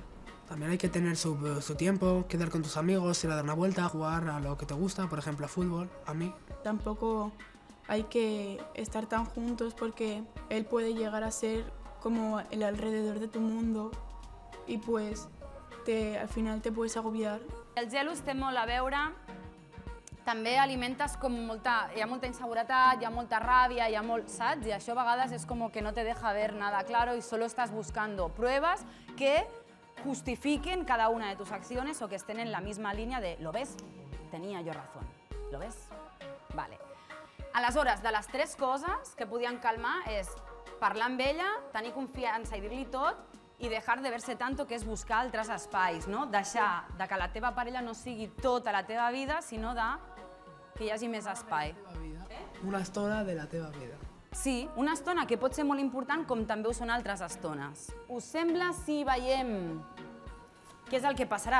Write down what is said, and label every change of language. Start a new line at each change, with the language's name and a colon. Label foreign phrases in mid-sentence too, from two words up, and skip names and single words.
Spanish: También hay que tener su tiempo, quedar con tus amigos, ir a dar una vuelta, jugar a lo que te gusta, por ejemplo a fútbol, a mí. Tampoco hay que estar tan juntos porque él puede llegar a ser como el alrededor de tu mundo y pues al final te puedes agobiar.
Catalan: El gelos té molt a veure, també alimentes com hi ha molta inseguretat, hi ha molta ràbia, hi ha molt, saps? I això a vegades és com que
Spanish: no te deja ver nada claro y solo estás buscando pruebas que justifiquen cada una de tus acciones o que estén en la misma línea de ¿lo ves? Tenía yo razón. ¿Lo ves? Vale.
Catalan: Aleshores, de les tres coses que podien calmar és parlar amb ella, tenir confiança i dir-li tot i
Spanish: dejar de verse tanto,
Catalan: que és buscar altres espais, no? Deixar que la teva parella no sigui tota la teva vida, sinó que hi hagi més espai. Una estona de la teva vida. Sí, una estona que pot ser molt important com també ho són altres estones. Us sembla si veiem què és el que passarà?